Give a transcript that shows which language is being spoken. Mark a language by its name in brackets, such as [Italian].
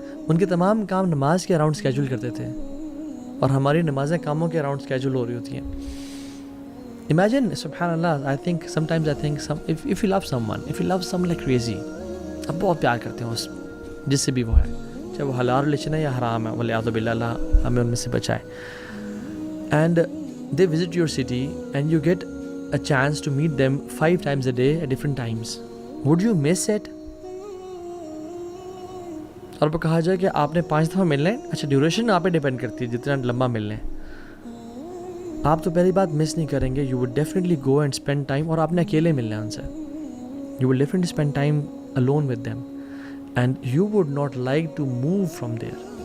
[Urdu] ان کے تمام کام نماز کے اراؤنڈ اسکیجول کرتے تھے اور ہماری نمازیں کاموں کے اراؤنڈ اسکیجول ہو رہی ہوتی ہیں. [English] Imagine, [Urdu] سبحان اللہ, [English] sometimes I think if you love someone like crazy, [Urdu] اب بہت پیار کرتے ہیں اس جس سے بھی وہ ہے، چاہے وہ حلال ریلیشن ہے یا حرام ہے، والعیاذ باللہ، اللہ ہمیں ان میں سے بچائے. [English] And they visit your city and you get a chance to meet them 5 times a day at different times. Would you miss it? [Urdu] اور وہ کہا جائے کہ آپ نے 5 دفعہ ملنا ہے. اچھا، ڈیوریشن آپ پہ ڈیپینڈ کرتی ہے جتنا لمبا ملنا ہے. آپ تو پہلی بات مس نہیں کریں گے. [English] You would definitely go and spend time. [Urdu] اور آپ نے اکیلے ملنا ہے ان سے. [English] You will definitely spend time alone with them and you would not like to move from there.